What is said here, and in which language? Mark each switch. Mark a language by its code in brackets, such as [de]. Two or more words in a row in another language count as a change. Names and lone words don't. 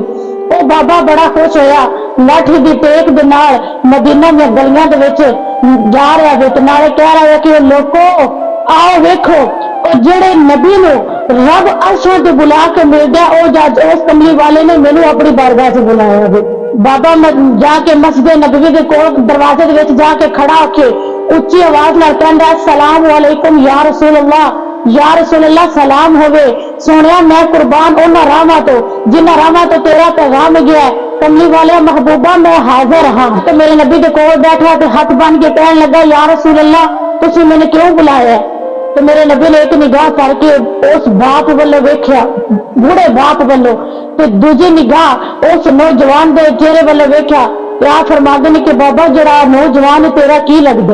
[pa] وو بابا بڑا خوش ہویا، لاٹھی دی ٹیک دے نال مدینہ دی گلیاں دے وچ جا رہا ہے، تے نالے کہہ رہا ہے کہ لوکو آؤ ویکھو، جیہڑے نبی نوں رب عرشوں تے بلا کے ملدا، اس کملی والے نے مینوں اپنی بارگاہ سے بلایا ہے. بابا جاکے مسجد نبوی کے کول دروازے دے وچ جاکے کھڑا ہوکے اچی آواز نال کہندا, [ar] السلام عليكم يا رسول الله، يا رسول الله, [pa] سلام ہووے. سوہنیا میں قربان انہاں راہاں تو جنہاں راہاں تو تیرا پیغام گیا ہے، کملی والے محبوبا میں حاضر ہاں. تو میرے نبی کے کول بیٹھا تو ہاتھ بن کے کہنے لگا, [ar] يا رسول الله, [pa] تسیں مینوں کیوں بلایا ہے? تو میرے نبی نے ایک نگاہ کرکے اس باپ والوں ویکھیا، بوڑھے باپ والوں، تو دوجی نگاہ اس نوجوان کے چہرے والوں ویکھیا. کیا فرماتے نے کہ بابا ذرا نوجوان تیرا کی لگتا?